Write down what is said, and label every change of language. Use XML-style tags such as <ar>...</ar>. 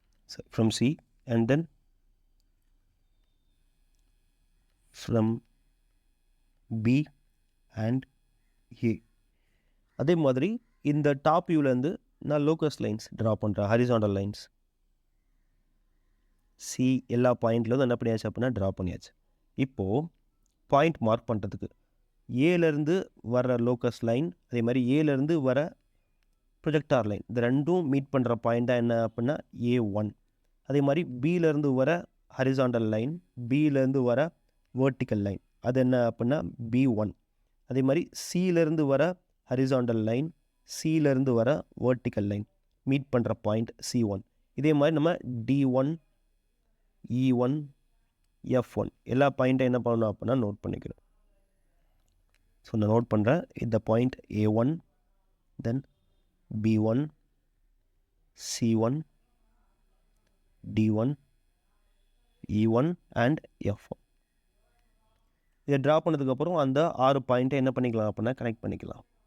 <en>So from C and then from B and A.</en> <ta>அதே மாதிரி இந்த டாப் வியூலேருந்து நான் லோக்கஸ் லைன்ஸ் ட்ரா பண்ணுறேன், ஹரிசாண்டல் லைன்ஸ். சி எல்லா பாயிண்ட்லேருந்து என்ன பண்ணியாச்சு அப்படின்னா ட்ரா பண்ணியாச்சு. இப்போது பாயிண்ட் மார்க் பண்ணுறதுக்கு ஏலேருந்து வர லோக்கஸ் லைன் அதே மாதிரி ஏலேருந்து வர ப்ரொஜெக்டார் லைன் இந்த ரெண்டும் மீட் பண்ணுற பாயிண்ட்டாக என்ன அப்படின்னா A1. அதே மாதிரி பியிலேருந்து வர ஹரிசாண்டல் லைன் பியிலேருந்து வர வேர்ட்டிக்கல் லைன் அது என்ன அப்படின்னா B1. அதே மாதிரி சியிலேருந்து வர ஹரிசாண்டல் லைன் சியிலேருந்து வர வேர்ட்டிக்கல் லைன் மீட் பண்ணுற பாயிண்ட் C1. இதே மாதிரி நம்ம D1 E1 F1 எல்லா பாயிண்ட்டும் என்ன பண்ணணும் அப்படின்னா நோட் பண்ணிக்கிறோம். ஸோ நான் நோட் பண்ணுறேன். இந்த point A1, then B1, C1, D1, E1 and F1. இதை ட்ரா பண்ணதுக்கப்புறம் அந்த 6 பாயிண்ட்டை என்ன பண்ணிக்கலாம் அப்படின்னா கனெக்ட் பண்ணிக்கலாம்.</ta>